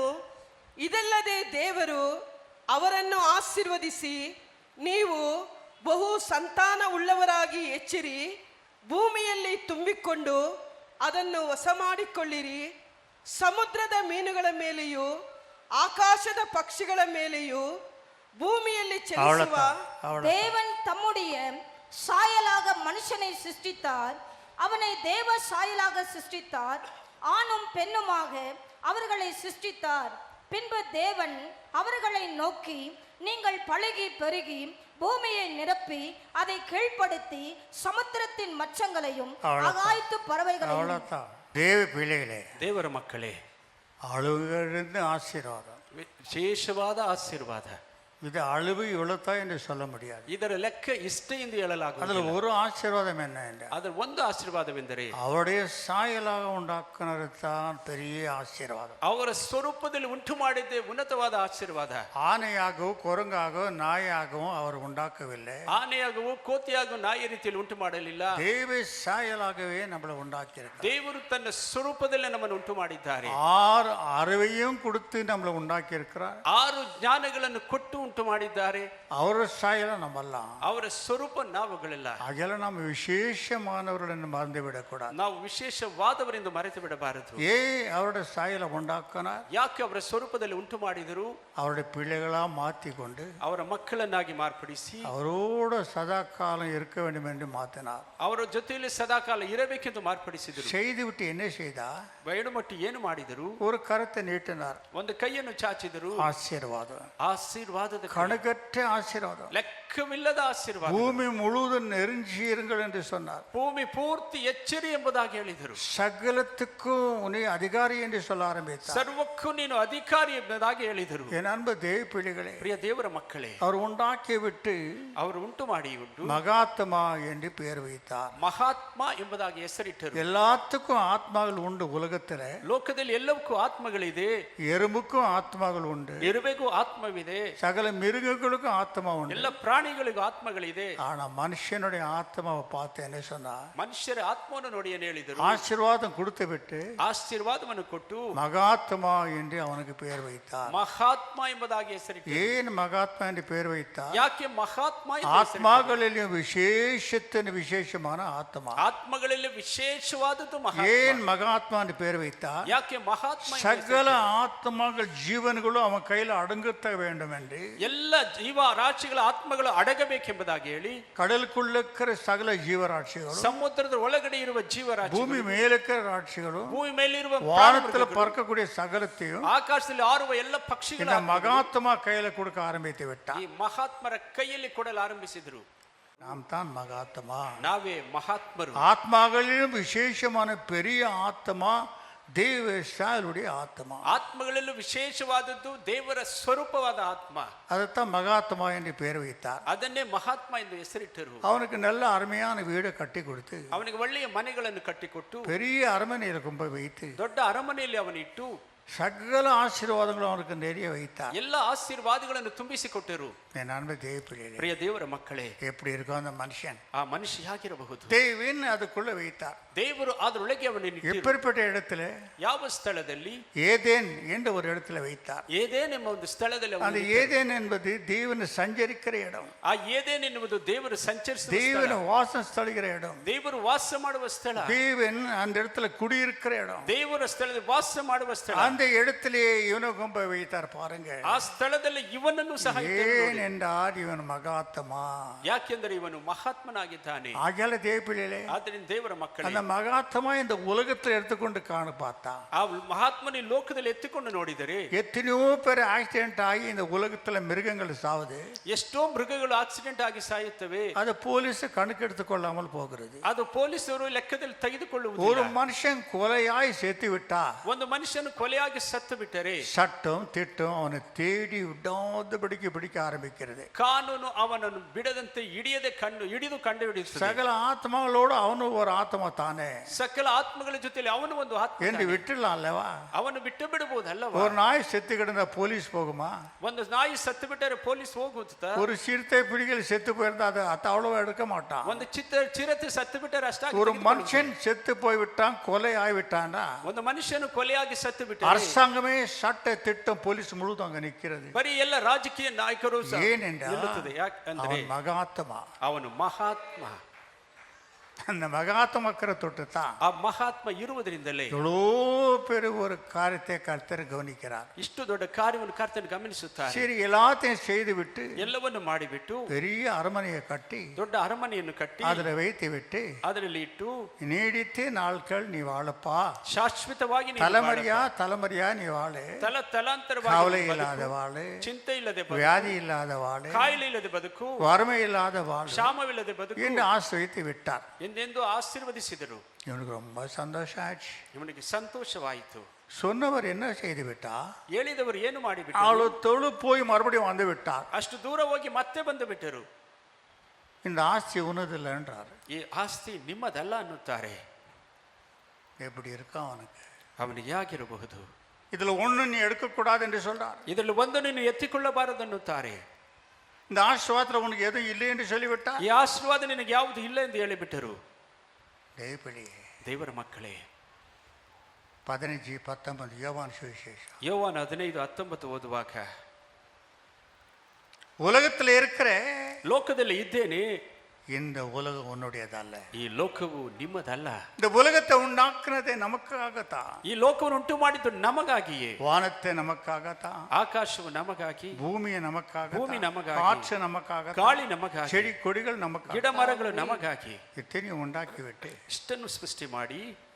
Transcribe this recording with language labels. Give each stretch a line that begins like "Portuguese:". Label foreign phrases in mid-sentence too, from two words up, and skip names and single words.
Kannada: ಇದಲ್ಲದೆ ದೇವರು ಅವರನ್ನು ಆಶೀರ್ವದಿಸಿ, ನೀವು ಬಹು ಸಂತಾನ ಉಳ್ಳವರಾಗಿ ಹೆಚ್ಚಿರಿ, ಭೂಮಿಯಲ್ಲಿ ತುಂಬಿಕೊಂಡು ಅದನ್ನು ವಶಮಾಡಿಕೊಳ್ಳಿರಿ, ಸಮುದ್ರದ ಮೀನುಗಳ ಮೇಲೆಯೂ
Tamil: ஆகாசத பட்சிகள மேலேயும் பூமியில் செல்லுவ. தேவன் தம்முடைய சாயலாக மனுஷனை சிருஷ்டித்தார். அவனை தேவ சாயலாக சிருஷ்டித்தார். ஆணும் பெண்ணுமாக அவர்களை சிருஷ்டித்தார். பின்பு தேவன் அவர்களை நோக்கி, நீங்கள் பலுகி பெருகி பூமியை நிரப்பி அதை கீழ்ப்படுத்தி சமுத்திரத்தின் மச்சங்களையும் ஆகாயத்து பறவைகளையும். தேவ பிள்ளைகளே,
Kannada: ದೇವರ ಮಕ್ಕಳೇ,
Tamil: அழுகிலிருந்து ஆசீர்வாதம்,
Kannada: ವಿಶೇಷವಾದ ಆಶೀರ್ವಾದ.
Tamil: இது அழுவு இவ்வளவுதான் என்று சொல்ல முடியாது.
Kannada: ಇದರ ಲೆಕ್ಕ ಇಷ್ಟೇ ಎಂದು ಹೇಳಲಾಗುವುದು.
Tamil: அதில் ஒரு ஆசீர்வாதம் என்ன என்றால்,
Kannada: ಅದರ ಒಂದು ಆಶೀರ್ವಾದವೆಂದರೆ
Tamil: அவருடைய சாயலாக உண்டாக்குனதுதான் பெரிய ஆசீர்வாதம்.
Kannada: ಅವರ ಸ್ವರೂಪದಲ್ಲಿ ಉಂಟು ಮಾಡಿದ್ದೇ ಉನ್ನತವಾದ ಆಶೀರ್ವಾದ.
Tamil: ஆணையாகவும் குரங்காகவும் நாயாகவும் அவர் உண்டாக்கவில்லை.
Kannada: ಆನೆಯಾಗವೋ ಕೋತಿಯಾಗೋ ನಾಯಿ ರೀತಿಯಲ್ಲಿ ಉಂಟು ಮಾಡಲಿಲ್ಲ.
Tamil: தேவ சாயலாகவே நம்மளை உண்டாக்கியிருக்கிறார்.
Kannada: ದೇವರು ತನ್ನ ಸ್ವರೂಪದಲ್ಲೇ ನಮ್ಮನ್ನು ಉಂಟು ಮಾಡಿದ್ದಾರೆ.
Tamil: 6 அறிவையும் கொடுத்து நம்மளை உண்டாக்கி இருக்கிறார்.
Kannada: 6 ಜ್ಞಾನಗಳನ್ನು ಕೊಟ್ಟು ಉಂಟು ಮಾಡಿದ್ದಾರೆ. ಅವರ ಸಾಯಲ ನಮ್ಮಲ್ಲ, ಅವರ ಸ್ವರೂಪ ನಾವುಗಳೆಲ್ಲ. ಹಾಗೆಲ್ಲ ನಮ್ಮ
Tamil: ವಿಶೇಷமானவர்கள் மறந்து விடக்கூடாது.
Kannada: ನಾವು ವಿಶೇಷವಾದವರಿಂದ ಮರೆತು ಬಿಡಬಾರದು.
Tamil: அவருடைய சாயல உண்டாக்கினார்.
Kannada: ಯಾಕೆ ಅವರ ಸ್ವರೂಪದಲ್ಲಿ ಉಂಟು ಮಾಡಿದರು?
Tamil: அவருடைய பிள்ளைகளா மாற்றிக்கொண்டு
Kannada: ಅವರ ಮಕ್ಕಳನ್ನಾಗಿ ಮಾರ್ಪಡಿಸಿ
Tamil: அவரோட சதா காலம் இருக்க வேண்டும் என்று மாற்றினார்.
Kannada: ಅವರ ಜೊತೆಯಲ್ಲಿ ಸದಾಕಾಲ ಇರಬೇಕೆಂದು ಮಾರ್ಪಡಿಸಿದರು.
Tamil: செய்து விட்டு என்ன செய்தா?
Kannada: ಬಯಡುಮಟ್ಟಿ ಏನು ಮಾಡಿದರು?
Tamil: ஒரு கரத்தை நீட்டினார்.
Kannada: ಒಂದು ಕೈಯನ್ನು ಚಾಚಿದರು.
Tamil: ஆசீர்வாதம்,
Kannada: ಆಶೀರ್ವಾದದ
Tamil: கணக்கற்ற ஆசீர்வாதம்.
Kannada: ಲೆಕ್ಕ ಲೆಕ್ಕವಿಲ್ಲದ ಆಶೀರ್ವಾದ.
Tamil: பூமி முழுவதும் நெருஞ்சியிருங்கள் என்று சொன்னார்.
Kannada: ಭೂಮಿ ಪೂರ್ತಿ ಎಚ್ಚರಿ ಎಂಬುದಾಗಿ ಹೇಳಿದರು.
Tamil: சகலத்துக்கும் நீ அதிகாரி என்று சொல்ல ஆரம்பித்தார்.
Kannada: ಸರ್ವಕ್ಕೂ ನೀನು ಅಧಿಕಾರಿ ಎಂಬುದಾಗಿ ಹೇಳಿದರು.
Tamil: என் அன்பு தேவ பிள்ளைகளே,
Kannada: ಪ್ರಿಯ ದೇವರ ಮಕ್ಕಳೇ,
Tamil: அவர் உண்டாக்கி விட்டு
Kannada: ಅವರು ಉಂಟು ಮಾಡಿ ಉಂಟು
Tamil: மகாத்மா என்று பெயர் வைத்தார்.
Kannada: ಮಹಾತ್ಮ ಎಂಬುದಾಗಿ ಹೆಸರಿಟ್ಟರು.
Tamil: எல்லாத்துக்கும் ஆத்மாக்கள் உண்டு உலகத்துல.
Kannada: ಲೋಕದಲ್ಲಿ ಎಲ್ಲವಕ್ಕೂ ಆತ್ಮಗಳಿದೆ.
Tamil: எறும்புக்கும் ஆத்மாக்கள் உண்டு,
Kannada: ಇರುವೆಗೂ ಆತ್ಮವಿದೆ.
Tamil: சகல மிருகங்களுக்கும் ஆத்மா உண்டு.
Kannada: ಎಲ್ಲ ಪ್ರಾಣಿಗಳಿಗೂ ಆತ್ಮಗಳಿದೆ.
Tamil: ஆனா மனுஷனுடைய ஆத்மாவை பார்த்து என்ன சொன்னா,
Kannada: ಮನುಷ್ಯರ ಆತ್ಮವನ್ನು ನೋಡಿ ಏನು ಹೇಳಿದರು?
Tamil: ஆசீர்வாதம் கொடுத்து விட்டு
Kannada: ಆಶೀರ್ವಾದವನ್ನು ಕೊಟ್ಟು
Tamil: மகாத்மா என்று அவனுக்கு பெயர் வைத்தார்.
Kannada: ಮಹಾತ್ಮ ಎಂಬುದಾಗಿ ಹೆಸರಿಟ್ಟರು.
Tamil: ஏன் மகாத்மா என்று பெயர் வைத்தார்?
Kannada: ಯಾಕೆ ಮಹಾತ್ಮ ಎಂದು ಹೆಸರಿಟ್ಟರು?
Tamil: ஆத்மாக்களிலும் விசேஷத்தின் விசேஷமான ஆத்மா.
Kannada: ಆತ್ಮಗಳಲ್ಲಿ ವಿಶೇಷವಾದದ್ದು ಮಹಾತ್ಮ.
Tamil: ஏன் மகாத்மா என்று பெயர் வைத்தார்?
Kannada: ಯಾಕೆ ಮಹಾತ್ಮ ಎಂದು
Tamil: சகல
Kannada: ಹೆಸರಿಟ್ಟರು?
Tamil: ஆத்மாக்கள் ஜீவன்களும் அவன் கையில் அடங்கத்த வேண்டும் என்று,
Kannada: ಎಲ್ಲ ಜೀವ ರಾಶಿಗಳ ಆತ್ಮಗಳು ಅಡಗಬೇಕೆಂಬುದಾಗಿ ಹೇಳಿ,
Tamil: கடலுக்குள்ள இருக்கிற சகல ஜீவராட்சிகளும்,
Kannada: ಸಮುದ್ರದ ಒಳಗಡೆ ಇರುವ ಜೀವರಾಶಿ,
Tamil: பூமி மேலிருக்கிற ராட்சிகளும்,
Kannada: ಭೂಮಿ ಮೇಲಿರುವ
Tamil: வானத்துல
Kannada: ಪ್ರಾಣಿಗಳು,
Tamil: பறக்கக்கூடிய சகலத்தையும்
Kannada: ಆಕಾಶದಲ್ಲಿ ಹಾರುವ ಎಲ್ಲ ಪಕ್ಷಿಗಳ
Tamil: இந்த மகாத்மா கையில கொடுக்க ஆரம்பித்து விட்டார்.
Kannada: ಈ ಮಹಾತ್ಮರ ಕೈಯಲ್ಲಿ ಕೊಡಲು ಆರಂಭಿಸಿದರು.
Tamil: நாம் தான் மகாத்மா.
Kannada: ನಾವೇ ಮಹಾತ್ಮರು.
Tamil: ஆத்மாக்களிலும் விசேஷமான பெரிய ஆத்மா தேவ சாயலுடைய ஆத்மா.
Kannada: ಆತ್ಮಗಳಲ್ಲೂ ವಿಶೇಷವಾದದ್ದು ದೇವರ ಸ್ವರೂಪವಾದ ಆತ್ಮ.
Tamil: அதைத்தான் மகாத்மா என்று பெயர் வைத்தார்.
Kannada: ಅದನ್ನೇ ಮಹಾತ್ಮ ಎಂದು ಹೆಸರಿಟ್ಟರು.
Tamil: அவனுக்கு நல்ல அருமையான வீடை கட்டி கொடுத்து,
Kannada: ಅವನಿಗೆ ಒಳ್ಳೆಯ ಮನೆಗಳನ್ನು ಕಟ್ಟಿಕೊಟ್ಟು,
Tamil: பெரிய அரண்மனையில் கொண்டு போய் வைத்து,
Kannada: ದೊಡ್ಡ ಅರಮನೆಯಲ್ಲಿ ಅವನಿಟ್ಟು
Tamil: சகல ஆசீர்வாதங்களும் அவனுக்கு நிறைய வைத்தார்.
Kannada: ಎಲ್ಲ ಆಶೀರ್ವಾದಗಳನ್ನು ತುಂಬಿಸಿಕೊಟ್ಟರು.
Tamil: என் அன்பு தேவ பிள்ளைகளே,
Kannada: ಪ್ರಿಯ ದೇವರ ಮಕ್ಕಳೇ,
Tamil: எப்படி இருக்கும் அந்த மனுஷன்?
Kannada: ಆ ಮನುಷ್ಯ ಹೇಗಿರಬಹುದು?
Tamil: தேவன் அதுக்குள்ள வைத்தார்.
Kannada: ದೇವರು ಅದರೊಳಗೆ ಅವನನ್ನು ಇಟ್ಟಿರು.
Tamil: எப்பேற்பட்ட இடத்துல?
Kannada: ಯಾವ ಸ್ಥಳದಲ್ಲಿ?
Tamil: ஏதேன் என்ற ஒரு இடத்துல வைத்தார்.
Kannada: ಏದೇನ್ ಎಂಬ ಒಂದು ಸ್ಥಳದಲ್ಲಿ
Tamil: அந்த
Kannada: ಅವನನ್ನು
Tamil: ஏதேன் என்பது தேவன் சஞ்சரிக்கிற இடம்,
Kannada: ಆ ಏದೇನ್ ಎನ್ನುವುದು ದೇವರು ಸಂಚರಿಸುವ
Tamil: தேவன்
Kannada: ಸ್ಥಳ,
Tamil: வாசம் ಸ್ಥಳಿக்கிற இடம்,
Kannada: ದೇವರು ವಾಸ ಮಾಡುವ ಸ್ಥಳ,
Tamil: தேவன் அந்த இடத்துல குடியிருக்கிற இடம். ದೇವರ ಸ್ಥಳದಲ್ಲಿ ವಾಸ ಮಾಡುವ ಸ್ಥಳ. அந்த இடத்திலே இவனை கொண்டு போய் வைத்தார். பாருங்க,
Kannada: ಆ ಸ್ಥಳದಲ್ಲಿ ಇವನನ್ನು ಸಹ ಇಟ್ಟರು
Tamil: ஏன்
Kannada: ನೋಡಿ.
Tamil: என்றால் இவன் மகாத்மா.
Kannada: ಯಾಕೆಂದರೆ ಇವನು ಮಹಾತ್ಮನಾಗಿದ್ದಾನೆ.
Tamil: ஆகியால தேவ பிள்ளைகளே,
Kannada: ಆದ್ದರಿಂದ ದೇವರ ಮಕ್ಕಳೇ,
Tamil: அந்த மகாத்மா இந்த உலகத்தில் எடுத்துக்கொண்டு காண பார்த்தா,
Kannada: ಆ ಮಹಾತ್ಮನ ಈ ಲೋಕದಲ್ಲಿ ಎತ್ತಿಕೊಂಡು ನೋಡಿದರೆ
Tamil: எத்தனையோ பேர் ஆக்சிடென்ட் ஆகி இந்த உலகத்துல மிருகங்கள் சாவுது.
Kannada: ಎಷ್ಟೋ ಮೃಗಗಳು ಆಕ್ಸಿಡೆಂಟ್ ಆಗಿ ಸಾಯುತ್ತವೆ.
Tamil: அது போலீஸ் கணக்கெடுத்து கொள்ளாமல் போகிறது.
Kannada: ಅದು ಪೊಲೀಸರು ಲೆಕ್ಕದಲ್ಲಿ
Tamil: ஒரு
Kannada: ತೆಗೆದುಕೊಳ್ಳುವುದಿಲ್ಲ.
Tamil: மனுஷன் கொலையாய் செத்து விட்டா,
Kannada: ಒಂದು ಮನುಷ್ಯನು ಕೊಲೆಯಾಗಿ ಸತ್ತು ಬಿಟ್ಟರೆ
Tamil: சட்டம் திட்டம் அவனை தேடி விடாதபடிக்கு பிடிக்க ஆரம்பிக்கிறது.
Kannada: ಕಾನೂನು ಅವನನ್ನು ಬಿಡದಂತೆ ಹಿಡಿದು ಕಂಡು ಹಿಡಿಯುತ್ತದೆ.
Tamil: சகல ஆத்மாங்களோடு அவனும் ஒரு ஆத்மா தானே
Kannada: ಸಕಲ ಆತ್ಮಗಳ ಜೊತೆಲಿ ಅವನು ಒಂದು ಆತ್ಮ
Tamil: என்று
Kannada: ಇದ್ದಾನೆ.
Tamil: விட்டுடலாம் அல்லவா?
Kannada: ಅವನು ಬಿಟ್ಟು ಬಿಡಬಹುದಲ್ಲವಾ?
Tamil: ஒரு நாய் செத்து கிடந்தா போலீஸ் போகுமா?
Kannada: ಒಂದು ನಾಯಿ ಸತ್ತು ಬಿಟ್ಟರೆ ಪೊಲೀಸ್ ಹೋಗುತ್ತಾ?
Tamil: ஒரு சிறுத்தை பிடிகள் செத்து போயிருந்தா அது அவ்வளவு எடுக்க மாட்டான்.
Kannada: ಒಂದು ಚಿರತೆ ಸತ್ತು ಬಿಟ್ಟರೆ ಅಷ್ಟಾಗಿ
Tamil: ஒரு
Kannada: ತೆಗೆದುಕೊಳ್ಳುವುದಿಲ್ಲ.
Tamil: மனுஷன் செத்து போய்விட்டான், கொலை ஆகிவிட்டான்னா,
Kannada: ಒಂದು ಮನುಷ್ಯನು ಕೊಲೆಯಾಗಿ ಸತ್ತು ಬಿಟ್ಟರೆ
Tamil: அரசாங்கமே சட்ட திட்டம் போலீஸ் முழுதும் அங்க நிக்கிறது.
Kannada: ಬರೀ ಎಲ್ಲ ರಾಜಕೀಯ ನಾಯಕರು ಸಹ
Tamil: ஏனென்றால்
Kannada: ನಿಲ್ಲುತ್ತದೆ. ಯಾಕಂದ್ರೆ
Tamil: அவன் மகாத்மா.
Kannada: ಅವನು ಮಹಾತ್ಮ.
Tamil: அந்த மகாத்மாக்கிற தொட்டு தான்
Kannada: ಆ ಮಹಾತ್ಮ ಇರುವುದರಿಂದಲೇ
Tamil: எவ்வளோ பெரிய ஒரு காரியத்தை கர்த்தர் கவனிக்கிறார்.
Kannada: ಇಷ್ಟು ದೊಡ್ಡ ಕಾರ್ಯವನ್ನು ಕರ್ತನು ಗಮನಿಸುತ್ತಾರೆ.
Tamil: சரி, எல்லாத்தையும் செய்து விட்டு
Kannada: ಎಲ್ಲವನ್ನು ಮಾಡಿಬಿಟ್ಟು
Tamil: பெரிய அரண்மனையை கட்டி
Kannada: ದೊಡ್ಡ ಅರಮನೆಯನ್ನು ಕಟ್ಟಿ
Tamil: அதுல வைத்து விட்டு,
Kannada: ಅದರಲ್ಲಿ ಇಟ್ಟು
Tamil: நீடித்து நாட்கள் நீ வாழப்பா,
Kannada: ಶಾಶ್ವತವಾಗಿ ನೀನು
Tamil: தலைமுறையா தலைமுறையா நீ வாழு,
Kannada: ತಲಾಂತರವಾಗಿ
Tamil: கவலை
Kannada: ಬದುಕು.
Tamil: இல்லாத வாழு,
Kannada: ಚಿಂತೆ ಇಲ್ಲದೆ ಬದುಕು,
Tamil: வியாதி இல்லாத வாழு,
Kannada: ಕಾಯಿಲೆ ಇಲ್ಲದೆ ಬದುಕು,
Tamil: வறுமை இல்லாத வாழு
Kannada: ಕ್ಷಾಮವಿಲ್ಲದೆ ಬದುಕು
Tamil: என்று ஆசிர்வதித்து விட்டார்.
Kannada: ಎಂದೆಂದು ಆಶೀರ್ವದಿಸಿದರು.
Tamil: இவனுக்கு ரொம்ப சந்தோஷம் ஆச்சு.
Kannada: ಇವನಿಗೆ ಸಂತೋಷವಾಯಿತು.
Tamil: சொன்னவர் என்ன செய்து விட்டா,
Kannada: ಹೇಳಿದವರು ಏನು ಮಾಡಿಬಿಟ್ಟರು?
Tamil: அவளு தொழு போய் மறுபடியும் வந்து விட்டார்.
Kannada: ಅಷ್ಟು ದೂರ ಹೋಗಿ ಮತ್ತೆ ಬಂದು ಬಿಟ್ಟರು.
Tamil: இந்த ஆஸ்தி உனதில்லை என்றார்.
Kannada: ಈ ಆಸ್ತಿ ನಿಮ್ಮದಲ್ಲ ಅನ್ನುತ್ತಾರೆ.
Tamil: எப்படி இருக்கா அவனுக்கு?
Kannada: ಅವನಿಗೆ ಆಗಿರಬಹುದು.
Tamil: இதுல ஒண்ணு நீ எடுக்கக்கூடாது என்று சொல்றார்.
Kannada: ಇದರಲ್ಲಿ ಒಂದು ನೀನು ಎತ್ತಿಕೊಳ್ಳಬಾರದು ಅನ್ನುತ್ತಾರೆ.
Tamil: இந்த ஆசீர்வாதத்துல உனக்கு எதுவும் இல்லை என்று சொல்லிவிட்டார்.
Kannada: ಈ ಆಶೀರ್ವಾದ ನಿನಗೆ ಯಾವುದು ಇಲ್ಲ ಎಂದು ಹೇಳಿಬಿಟ್ಟರು. ದೇವರ ಮಕ್ಕಳೇ,
Tamil: 15:19 யோவான் சுவிசேஷம்.
Kannada: ಯೋವಾನ 15:19 ಓದುವಾಗ,
Tamil: உலகத்தில் இருக்கிற
Kannada: ಲೋಕದಲ್ಲಿ ಇದ್ದೇನೆ,
Tamil: இந்த உலகம் உன்னுடையதல்ல.
Kannada: ಈ ಲೋಕವು ನಿಮ್ಮದಲ್ಲ.
Tamil: இந்த உலகத்தை உண்டாக்குனதே நமக்காகத்தான்.
Kannada: ಈ ಲೋಕವನ್ನು ಉಂಟು ಮಾಡಿದ್ದು ನಮಗಾಗಿಯೇ.
Tamil: வானத்தை நமக்காகத்தான்,
Kannada: ಆಕಾಶವು ನಮಗಾಗಿ,
Tamil: பூமியை நமக்காக,
Kannada: ಭೂಮಿ ನಮಗಾಗಿ,
Tamil: காற்று நமக்காக,
Kannada: ಗಾಳಿ ನಮಗಾಗಿ,
Tamil: செடி கொடிகள் நமக்காக,
Kannada: ಗಿಡ ಮರಗಳು ನಮಗಾಗಿ
Tamil: இத்தனையும் உண்டாக்கி விட்டு
Kannada: ಇಷ್ಟನ್ನು ಸೃಷ್ಟಿ ಮಾಡಿ